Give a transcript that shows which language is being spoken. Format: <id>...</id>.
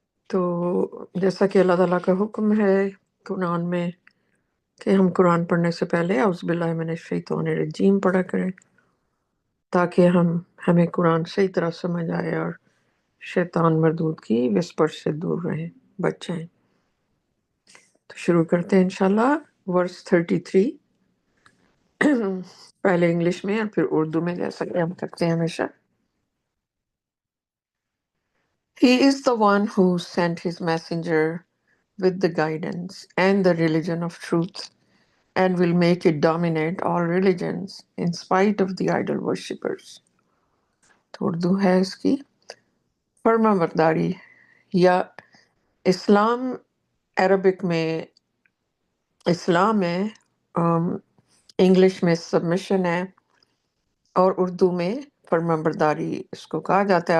<hi>तो जैसा कि अल्लाह ताला का हुक्म है कुरान में कि हम कुरान पढ़ने से पहले</hi> <ar>औज़ुबिल्लाहि मिनश्शैतानिर्रजीम</ar> <hi>पढ़ा करें, ताकि हमें कुरान सही तरह समझ आए और शैतान मरदूद की विस्पर्श से दूर रहें, बच जाएं। तो शुरू करते हैं इंशाल्लाह। वर्स 33 पहले इंग्लिश में और फिर उर्दू में, जैसा कि हम करते हैं हमेशा।</hi> <en>He is the one who sent his messenger with the guidance and the religion of truth, and will make it dominate all religions in spite of the idol worshippers.</en> <hi>तो उर्दू है इसकी, फर्माबरदारी या इस्लाम अरबिक में इस्लाम है, इंग्लिश में submission है और उर्दू में फर्माबरदारी इसको कहा जाता है।</hi>